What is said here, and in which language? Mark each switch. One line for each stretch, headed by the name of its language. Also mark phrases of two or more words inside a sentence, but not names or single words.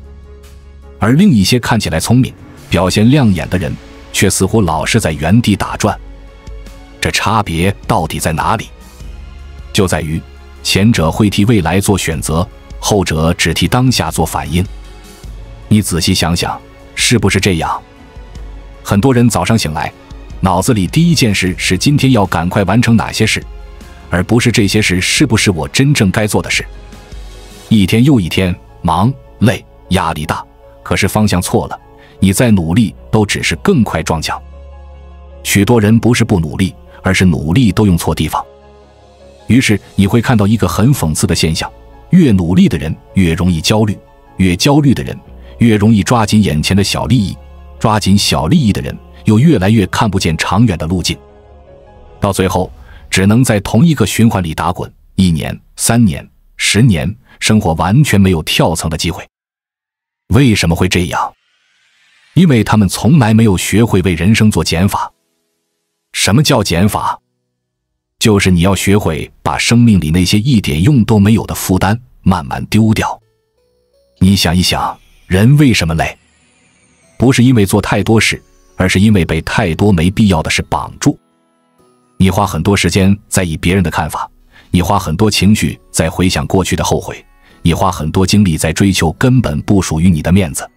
Chinese: 而另一些看起來聰明、表現亮眼的人，卻似乎老是在原地打轉。這差別到底在哪裡？就在於前者會替未來做選擇，後者只替當下做反應。你仔細想想，是不是這樣？很多人早上醒來，腦子裡第一件事是今天要趕快完成哪些事，而不是這些事是不是我真正該做的事。一天又一天，忙、累、壓力大，可是方向錯了，你再努力都只是更快撞牆。許多人不是不努力，而是努力都用錯地方。於是你會看到一個很諷刺的現象，越努力的人越容易焦慮，越焦慮的人越容易抓緊眼前的小利益，抓緊小利益的人又越來越看不見長遠的路徑，到最後只能在同一個循環裡打滾，1年、3年、10年，生活完全沒有跳層的機會。為什麼會這樣？因為他們從來沒有學會為人生做減法。什麼叫減法？就是你要學會把生命裡那些一點用都沒有的負擔慢慢丟掉。你想一想，人為什麼累？不是因為做太多事，而是因為被太多沒必要的事綁住。你花很多時間在意別人的看法，你花很多情緒在回想過去的後悔，你花很多精力在追求根本不屬於你的面子。